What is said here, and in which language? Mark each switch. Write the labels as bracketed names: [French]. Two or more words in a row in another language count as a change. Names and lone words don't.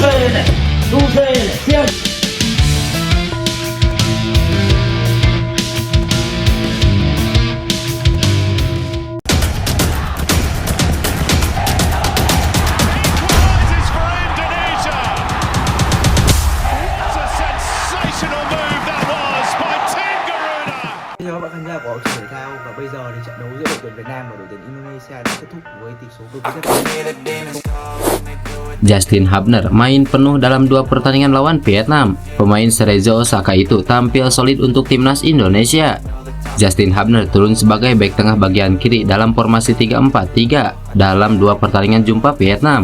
[Vietnamese] Chào các bạn khán giả của Hậu Trường Thể Thao, và bây giờ thì trận đấu giữa đội tuyển Việt Nam và đội tuyển Indonesia đã kết thúc với tỷ số berbeda. [Indonesian] Justin Hubner main penuh dalam dua pertandingan lawan Vietnam. Pemain Cerezo Osaka itu tampil solid untuk timnas Indonesia. Justin Hubner turun sebagai bek tengah bagian kiri dalam formasi 3-4-3 dalam dua pertandingan jumpa Vietnam.